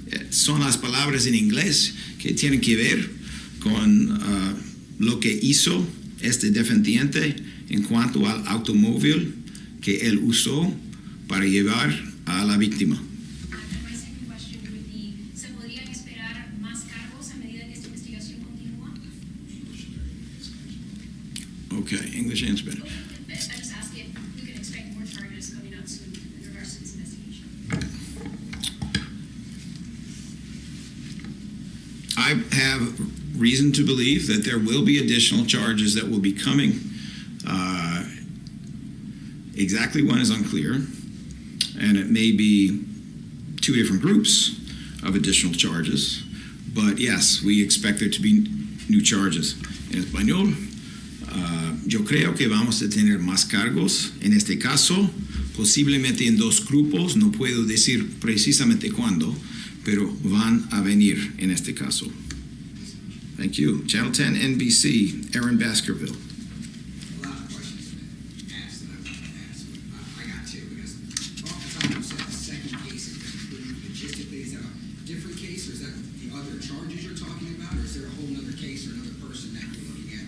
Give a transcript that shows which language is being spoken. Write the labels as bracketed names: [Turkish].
[Spanish] Son las palabras en inglés que tienen que ver con lo que hizo este defendiente en cuanto al automóvil que él usó para llevar a la víctima. [English] My second question would be, [Spanish] ¿se podrían esperar más cargos a medida que esta investigación continúa? [English] Okay, English and Spanish. I just ask if we can expect more charges. I have reason to believe that there will be additional charges that will be coming. Exactly when is unclear, and it may be two different groups of additional charges. But yes, we expect there to be new charges. [Spanish] En español, yo creo que vamos a tener más cargos. En este caso, posiblemente en dos grupos, no puedo decir precisamente cuándo, pero van a venir en este caso. [English] Thank you. Channel 10 NBC, Aaron Baskerville. A lot of questions have been asked that I wanted to ask, but I got two, because off the top you said the second case is included logistically. Is that a different case, or is that the other charges you're talking about, or is there a whole other case or another person that you're looking at?